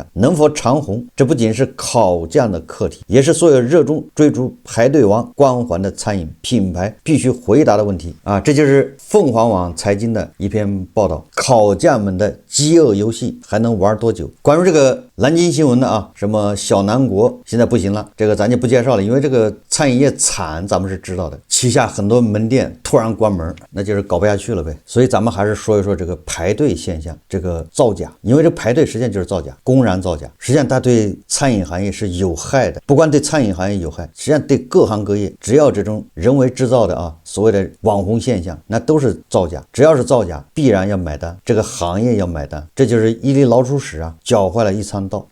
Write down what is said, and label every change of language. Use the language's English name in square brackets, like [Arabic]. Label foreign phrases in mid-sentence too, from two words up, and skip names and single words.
[Chinese] 能否長紅，這不僅是烤架的課題，也是所有熱衷追逐排隊王光環的餐飲品牌必須回答的問題啊！這就是鳳凰網財經的一篇報道，烤架們的飢餓遊戲還能玩多久？關於這個南京新聞的啊，什麼小南國現在不行了，這個咱就不介紹了，因為這個餐飲業慘，咱們是知道的，旗下很多門店突然關門，那就是搞不下去了唄。所以咱們還是說一說這個排隊現象，這個造假，因為這排隊實際上就是造假，公然造假，實際上它對餐飲行業是有害的，不光對餐飲行業有害，實際上對各行各業，只要這種人為制造的啊，所謂的網紅現象，那都是造假，只要是造假，必然要買單，這個行業要買單，這就是一粒老鼠屎啊，攪壞了一餐道。